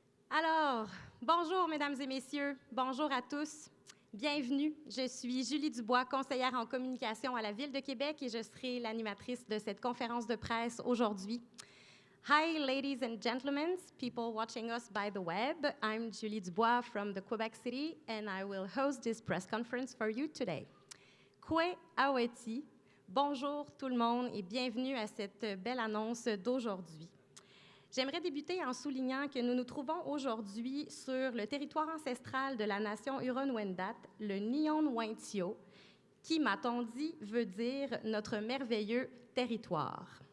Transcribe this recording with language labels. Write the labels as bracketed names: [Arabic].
[French] Alors, bonjour mesdames et messieurs, bonjour à tous, bienvenue. Je suis Julie Dubois, conseillère en communication à la Ville de Québec et je serai l'animatrice de cette conférence de presse aujourd'hui. [English] Hi ladies and gentlemen, people watching us by the web. I'm Julie Dubois from the Quebec City and I will host this press conference for you today. [French] Kwe Aweti, bonjour tout le monde et bienvenue à cette belle annonce d'aujourd'hui. J'aimerais débuter en soulignant que nous nous trouvons aujourd'hui sur le territoire ancestral de la nation Huron-Wendat, le Nihon-Wantio, qui, m'a-t-on dit, veut dire notre merveilleux territoire.